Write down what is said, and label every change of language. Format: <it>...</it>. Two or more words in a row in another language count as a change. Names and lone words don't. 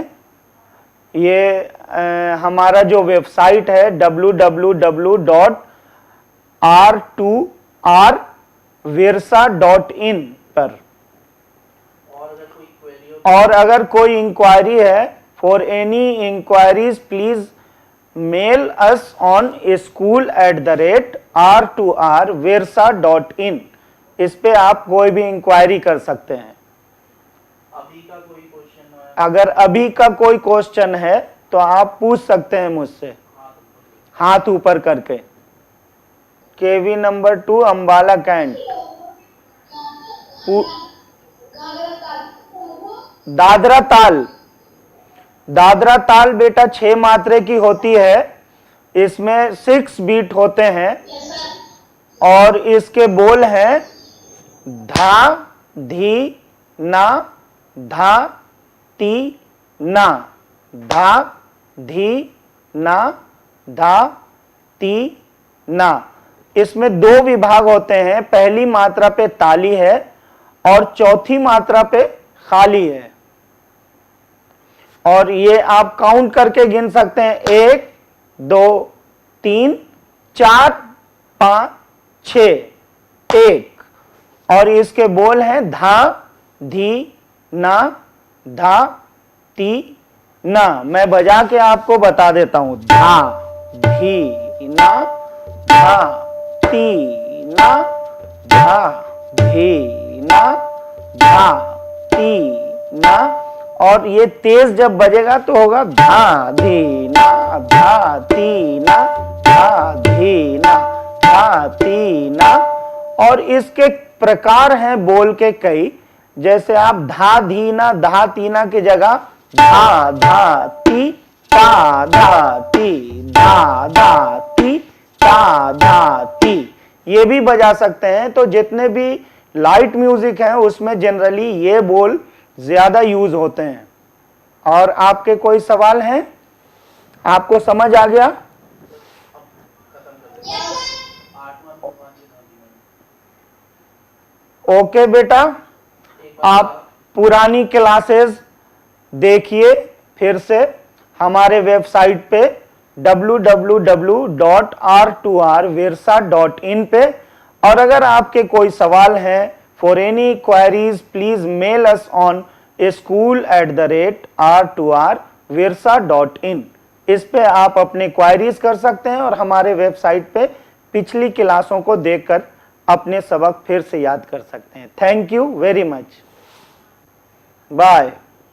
<hi>ये हमारा जो वेबसाइट है www.r2rvirsa.in पर। और अगर कोई इंक्वायरी है,</hi> <en>for any inquiries please mail us on school@r2rvirsa.in।</en> <hi>इस पे आप कोई भी इंक्वायरी कर सकते हैं। अभी का कोई क्वेश्चन है? अगर अभी का कोई क्वेश्चन है तो आप पूछ सकते हैं मुझसे हाथ ऊपर करके। केवी नंबर 2 अंबाला कैंट। दादरा ताल, दादरा ताल बेटा 6 मात्रे की होती है। इसमें 6 बीट होते हैं और इसके बोल हैं धा धी ना, धा ती ना, धा धी ना, धा ती ना। इसमें 2 विभाग होते हैं, पहली मात्रा पे ताली है और चौथी मात्रा पे खाली है। और ये आप काउंट करके गिन सकते हैं, 1 2 3 4 5 6, 1। और इसके बोल हैं धा धी ना, धा ती ना। मैं बजा के आपको बता देता हूं, धा धी ना, धा ती ना, धा धी ना, धा ती ना। और ये तेज जब बजेगा तो होगा धा धी ना, धा ती ना, धा धी ना, धा ती ना। और इसके प्रकार हैं बोल के कई, जैसे आप धा धी ना, धा ती ना की जगह धा धा ती, ता धा ती, धा धा ती, ता धा ती, ये भी बजा सकते हैं। तो जितने भी</hi> <en>light music</en> <hi>हैं उसमें जनरली ये बोल ज्यादा यूज होते हैं। और आपके कोई सवाल हैं? आपको समझ आ गया? आठवां नौवां चिन्ह भी ओके बेटा, एक बार आप पुरानी क्लासेस देखिए फिर से हमारे वेबसाइट पे www.r2rvirsa.in पे। और अगर आपके कोई सवाल हैं,</hi> <en>for any queries please mail us on school@r2rvirsa.in।</en> <hi>इस पे आप अपने क्वेरीज कर सकते हैं और हमारे वेबसाइट पे पिछली क्लासों को देखकर अपने सबक फिर से याद कर सकते हैं।</hi> <en>thank you very much, bye.</en>